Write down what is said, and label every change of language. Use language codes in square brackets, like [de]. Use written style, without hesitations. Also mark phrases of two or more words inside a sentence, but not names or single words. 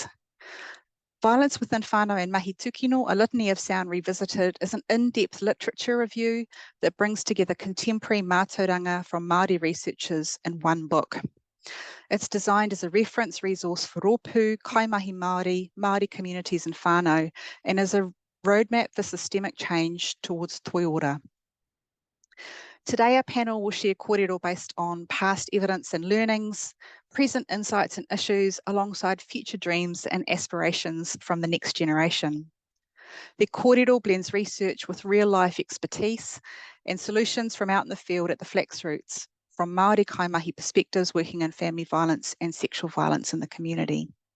[en] Violence Within Whānau and Mahi Tūkino, a litany of sound revisited, is an in-depth literature review that brings together contemporary mātauranga from Māori researchers in one book. It's designed as a reference resource for [mi] rōpū, kaimahi Māori, [en] Māori communities in Whānau, and as a roadmap for systemic change towards toi ora. Today, our panel will share kōrero based on past evidence and learnings, present insights and issues, alongside future dreams and aspirations from the next generation. The kōrero blends research with real-life expertise and solutions from out in the field at the flaxroots, from [mi] Māori kaimahi [en] perspectives working in family violence and sexual violence in the community.